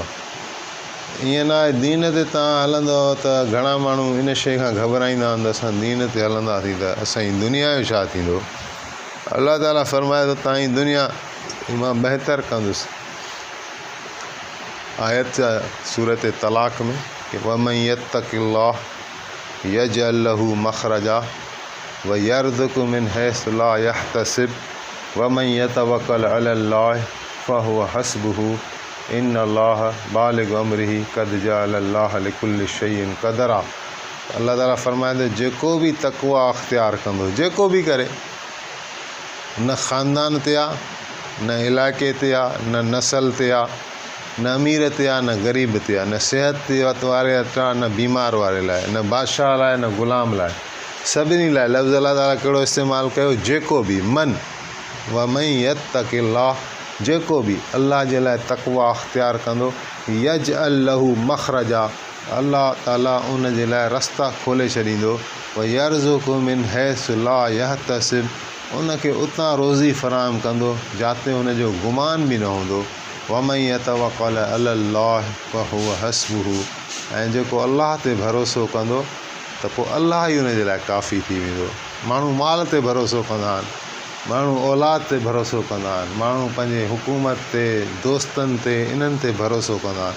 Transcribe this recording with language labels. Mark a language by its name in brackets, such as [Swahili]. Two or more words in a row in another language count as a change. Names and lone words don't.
[Sindhi] ईअं न आहे दीन ते तव्हां हलंदव त घणा माण्हू इन शइ खां घबराईंदा आहिनि त असां दीन ते हलंदासीं त असांजी दुनिया जो छा थींदो। अलाह ताला फ़रमाए थो तव्हांजी दुनिया मां बहितर कंदुसि। आयत सूरत तलाक़ में कि [Arabic] ومن يتق الله يجعل له مخرجا ويرزقه من حيث لا يحتسب ومن يتوكل على الله فهو حسبه إن الله بالغ أمره قد جعل الله لكل شيء قدرا. [Sindhi] अल्लाह ताला फ़रमाए थो जेको बि तक़वा अख़्तियार कंदो, जेको बि करे, न ख़ानदान ते आहे, न इलाइक़े ते आहे, न नसल ते आहे, न अमीर ते आहे, न ग़रीब ते आहे, न सिहत वारे ते आहे, न बीमार वारे लाइ, न बादशाह लाइ, न ग़ुलाम लाइ, सभिनी लाइ। लफ़्ज़ अल्लाह ताला कहिड़ो इस्तेमालु कयो, जेको बि [Arabic] من ومن يتق الله, [Sindhi] जेको बि अल्लाह जे लाइ तक़वा अख़्तियार कंदो, [Arabic] يجعل له مخرجا, [Sindhi] अल्लाह ताला उन जे लाइ रस्ता खोले छॾींदो, [Arabic] ويرزقه من حيث لا يحتسب, [Sindhi] उनखे उतां रोज़ी फ़राहम कंदो जिते हुनजो गुमान बि न हूंदो। [Arabic] ومن يتوكل على الله فهو حسبه, [Sindhi] ऐं जेको अल्लाह ते भरोसो कंदो त पोइ अल्लाह ई हुन जे लाइ काफ़ी थी वेंदो। माण्हू माल ते भरोसो कंदा आहिनि, माण्हू औलाद ते भरोसो कंदा आहिनि, माण्हू पंहिंजे हुकूमत ते, दोस्तनि ते, इन्हनि ते भरोसो कंदा आहिनि।